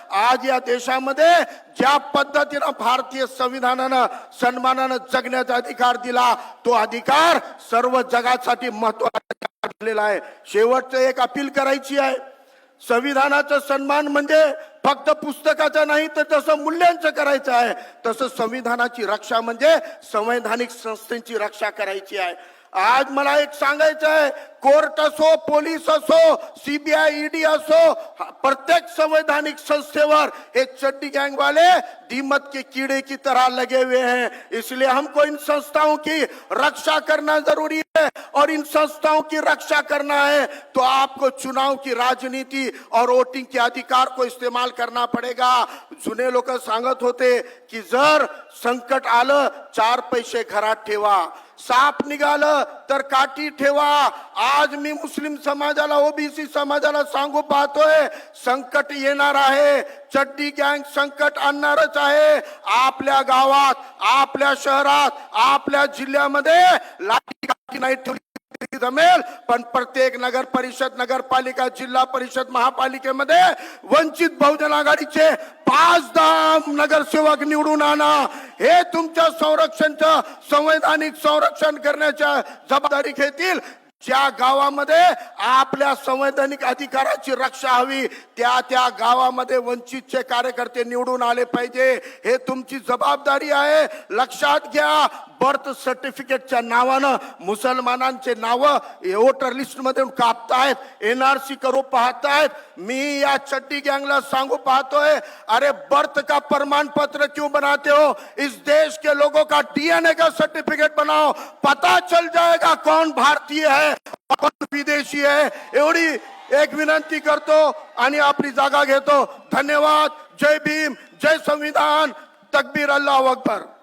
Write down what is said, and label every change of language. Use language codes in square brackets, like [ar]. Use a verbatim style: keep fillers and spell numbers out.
[mr] आज या देशामध्ये ज्या पद्धतीनं भारतीय संविधानानं सन्मानानं जगण्याचा अधिकार दिला तो अधिकार सर्व जगासाठी महत्वाचा ठरलेला आहे. शेवटचं एक अपील करायची आहे. संविधानाचा सन्मान म्हणजे फक्त पुस्तकाचा नाही तर तसं मूल्यांचं करायचं आहे. तसं संविधानाची रक्षा म्हणजे संवैधानिक संस्थेची रक्षा करायची आहे. आज मला एक सांगायचं आहे, कोर्ट असो, पोलीस असो, सीबीआय, ईडी असो, हा- प्रत्येक संवैधानिक संस्थेवर हे चड्डी गैंग [hi] वाले दीमक के कीड़े की तरह लगे हुए हैं. इसलिए हमको इन संस्थाओं की रक्षा करना जरूरी है और इन संस्थाओं की रक्षा करना है तो आपको चुनाव की राजनीति और वोटिंग के अधिकार को इस्तेमाल करना पडेगा. [mr] जुने लोक सांगत होते की जर संकट आलं चार पैसे घरात ठेवा, साप निघालं तर काठी ठेवा. आज मी मुस्लिम समाजाला, ओबीसी समाजाला सांगू पाहतोय, संकट येणार आहे, चड्डी गँग संकट आणणारच आहे. आपल्या गावात, आपल्या शहरात, आपल्या जिल्ह्यामध्ये लाठी काठी नाही ठेवली तरी जमेल, पण प्रत्येक नगर परिषद, नगरपालिका, जिल्हा परिषद, महापालिकेमध्ये वंचित बहुजन आघाडीचे पाच दहा नगरसेवक निवडून आणा. हे तुमच्या संरक्षणचं संवैधानिक संरक्षण करण्याच्या जबाबदारी घेतील. ज्या गावामध्ये आपल्या संवैधानिक अधिकाराची रक्षा हवी त्या त्या गावामध्ये वंचितचे कार्यकर्ते निवडून आले पाहिजे. हे तुमची जबाबदारी आहे. लक्षात घ्या, बर्थ सर्टिफिकेटच्या नावानं मुसलमानांचे नावं वोटर लिस्टमधून कापतायत, एनआरसी करू पाहतायत. मी या चड्डी गैंगला सांगू पाहतोय, [hi] अरे बर्थ का प्रमाण पत्र क्यों बनाते हो? इस देश के लोगों का डीएनए का सर्टिफिकेट बनाओ, पता चल जाएगा कौन भारतीय है [mr] आपण विदेशी आहे. एवढी एक विनंती करतो आणि आपली जागा घेतो. धन्यवाद. जय भीम, जय संविधान, तकबीर, अल्लाह अकबर.